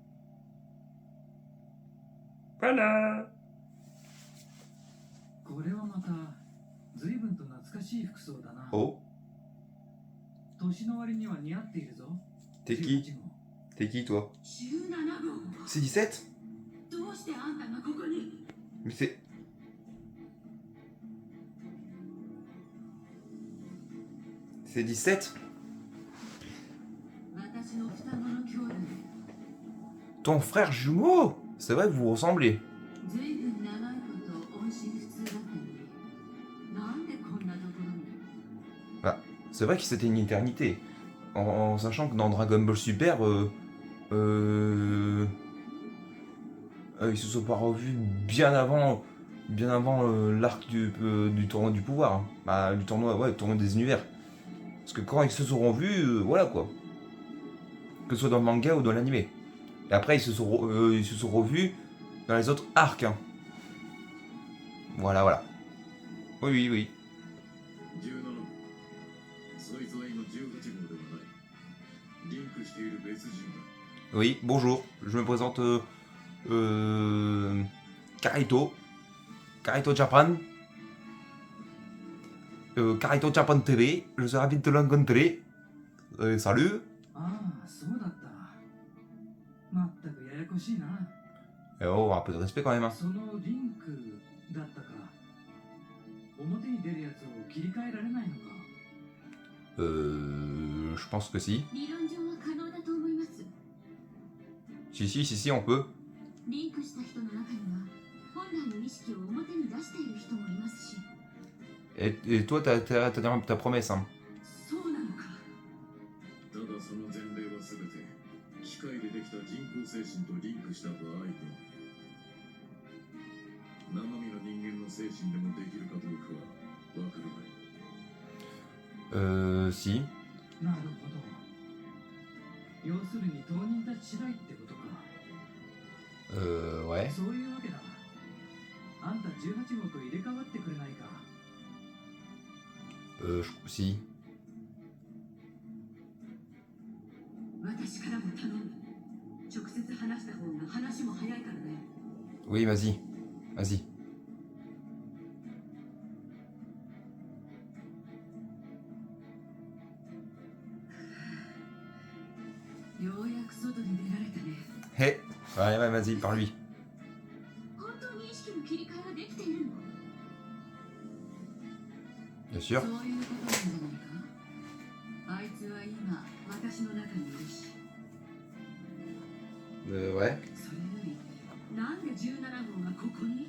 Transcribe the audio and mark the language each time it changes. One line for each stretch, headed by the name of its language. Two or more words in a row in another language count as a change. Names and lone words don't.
French: Voilà.
Japanese: これはまた随分と懐かしい服装だな。
French: Oh,
Japanese: 年の割には似合っているぞ。
French: t'es qui? T'es qui toi?
Japanese: 17号。
French: C'est 17?
Japanese: どうしてあんたがここに。
French: Mais c'est... C'est 17?
Japanese: 私の双子の兄弟。
French: Ton frère jumeau? C'est vrai que vous ressemblez.
Japanese: ずいぶん長いこと音信不通だったのに、なんでこんなところに。
French: C'est vrai que c'était une éternité. en sachant que dans Dragon Ball Super, ils se sont pas revus bien avant l'arc du tournoi du pouvoir. Hein. Bah, du tournoi des univers. Parce que quand ils se sont revus, voilà quoi. Que ce soit dans le manga ou dans l'animé. Et après, ils se sont revus dans les autres arcs. Hein. Voilà, voilà. Oui, oui, oui.
Japanese: 17 号そいつは今18号ではないリンクしている別人だ
French: Oui, bonjour. Je me présente Karito. Karito Japan. Karito Japan TV. Je suis ravi de te rencontrer. Salut.
Japanese: ああ、そうだった。まったくややこしいな。
French: Oh, un peu de respect quand même. Hein.
Japanese: そのリンクだったか。表に出るやつを切り替えられないのか。
French: Je pense que si.
Japanese: 理論上は可能だと思います。
French: Si, on peut.
Japanese: リンクした人の中には本来の意識を表に出している人もいますし。
French: Et toi, t'as ta promesse. Hein.
Japanese: そうなのか。ただその前例は全て機械でできた人工精神とリンクした場合の生身の人間の精神でもできるかどうかはわからない
French: Si.
Japanese: なるほど。要するに当人たち次第ってことか。
French: Ouais.
Japanese: そういうわけだ。あんた18号と入れ替わってくれないか。
French: Si.
Japanese: 私からも頼む。直接話した方が話も早いからね。
French: Oui, vas-y. Vas-y.
Japanese: ようやく外に出られたね。
French: Hey. Ouais, vas-y, par lui.
Japanese: 本当に意識の切り替えができているの？
French: Bien sûr.
Japanese: そういうことなんじゃないか。あいつは今私の中にいるし。
French: Ouais.
Japanese: それよりなんで17号がここに？